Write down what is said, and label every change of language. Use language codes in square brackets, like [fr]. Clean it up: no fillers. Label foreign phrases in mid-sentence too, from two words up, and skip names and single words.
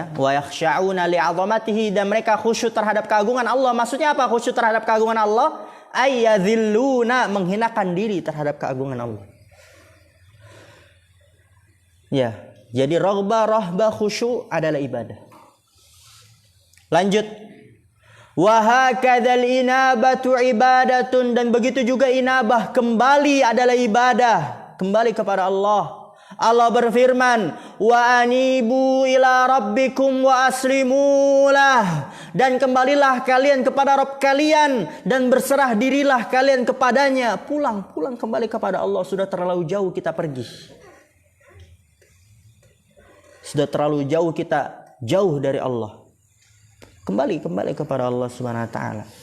[ar] ويخشعون لعظمته, [id] dan mereka khusyuk terhadap keagungan Allah. Maksudnya apa khusyuk terhadap keagungan Allah? Ayyadhilluna, menghinakan diri terhadap keagungan Allah. Ya, jadi [ar] رغبة، رهبة, [id] khusyuk adalah ibadah. Lanjut. [ar] وهكذا الإنابة عبادة, [id] dan begitu juga inabah, kembali adalah ibadah, kembali kepada Allah. Allah berfirman, [ar] وأنيبوا إلى ربكم وأسلموا له, [id] dan kembalilah kalian kepada Rabb kalian dan berserah dirilah kalian kepadanya. Pulang kembali kepada Allah. Sudah terlalu jauh kita pergi. Sudah terlalu jauh kita jauh dari Allah. Kembali kepada Allah [ar] سبحانه وتعالى.